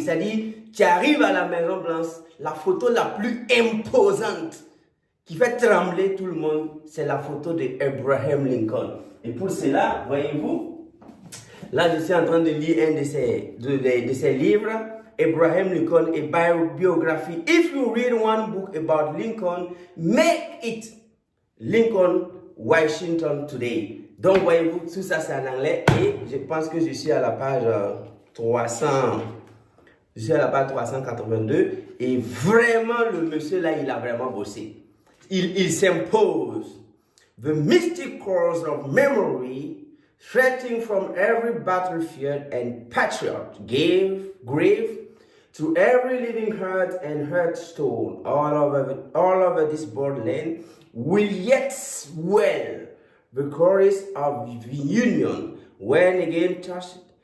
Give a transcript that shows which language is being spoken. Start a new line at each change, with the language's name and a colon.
French: C'est-à-dire, qui arrive à la Maison Blanche, la photo la plus imposante qui fait trembler tout le monde, c'est la photo d'Abraham Lincoln. Et pour cela, voyez-vous, là je suis en train de lire un de ses livres, Abraham Lincoln, a biography.
English: If you read one book about Lincoln, make it Lincoln Washington Today.
French: Donc, voyez-vous, tout ça c'est en anglais et je pense que je suis à la page 300. Je suis à la page 382 et vraiment, le monsieur là, il a vraiment bossé. Il s'impose.
English: The mystic course of memory, stretching from every battlefield and patriot, grave to every living heart and hearthstone all over this borderland, will yet swell the chorus of the union when again touched.